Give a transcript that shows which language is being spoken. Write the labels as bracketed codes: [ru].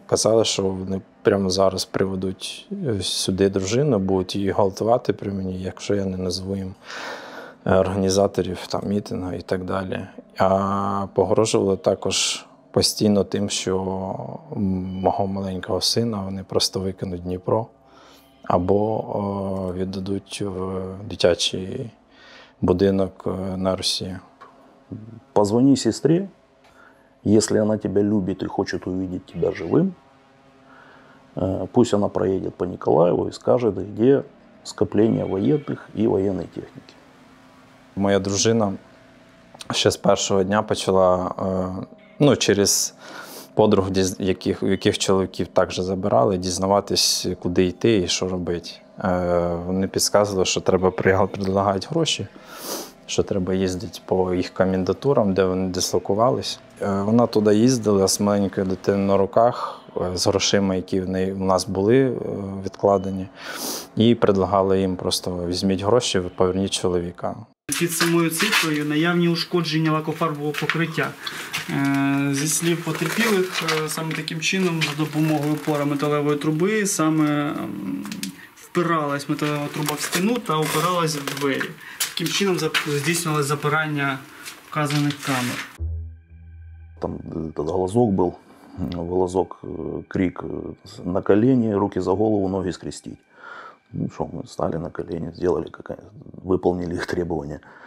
[uk] Казали, що вони прямо зараз приведуть сюди дружину, будуть її гвалтувати при мені, якщо я не назву їм організаторів там, мітингу і так далі. А погрожували також постійно тим, що мого маленького сина вони просто викинуть в Дніпро або віддадуть в дитячий будинок на Росію. [ru] Позвони сестре, если она тебя любит и хочет увидеть тебя живым, пусть она проедет по Николаеву и скажет, где скопление военных и военной техники. [uk] Моя дружина ще з першого дня почала, через подруг, яких чоловіків також забирали, дізнаватись, куди йти і що робити. Вони підказували, що треба предлагати гроші, що треба їздити по їх комендатурам, де вони дислокувались. Вона туди їздила з маленькою дитиною на руках, з грошима, які в нас були відкладені, і предлагали їм просто візьміть гроші, поверніть чоловіка. Під самою цифрою наявні ушкодження лакофарбового покриття. Зі слів потерпілих, саме таким чином, за допомогою опора металевої труби, саме впиралась металева труба в стіну та опиралась в двері. Таким чином здійснювалося запирання вказаних камер. [ru] Там этот глазок был, глазок, крик на колени, руки за голову, ноги скрестить. Ну что, мы встали на колени, сделали, выполнили их требования.